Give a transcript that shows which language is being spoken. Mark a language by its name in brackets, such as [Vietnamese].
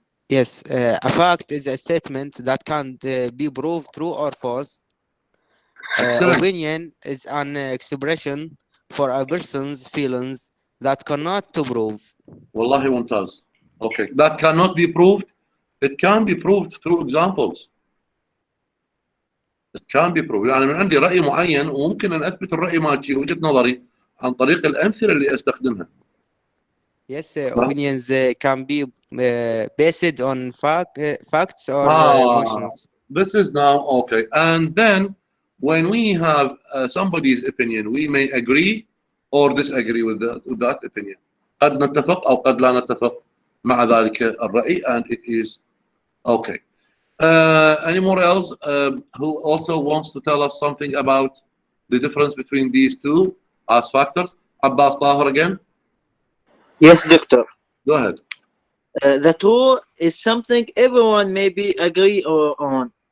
[English] Yes, a fact is a statement that can't be proved true or false. Opinion is an expression for a person's feelings that cannot to prove. [Arabic] Wallahi mumtaz. [English] Okay, that cannot be proved. It can be proved through examples. It can be proved. [Arabic] يعني من عندي رأي معين وممكن أن أثبت الرأي مالتي وجهة نظري عن طريق الأمثلة اللي أستخدمها. [English] Yes, opinions can be based on facts or Ah, emotions. this is now okay. And then when we have somebody's opinion, we may agree or disagree with that opinion. [Arabic] قد نتفق أو قد لا نتفق مع ذلك الرأي, [English] and it is okay. Anyone else who also wants to tell us something about the difference between these two as factors? Abbas Tahir again? Yes, doctor. Go ahead. The two is something everyone maybe agree on.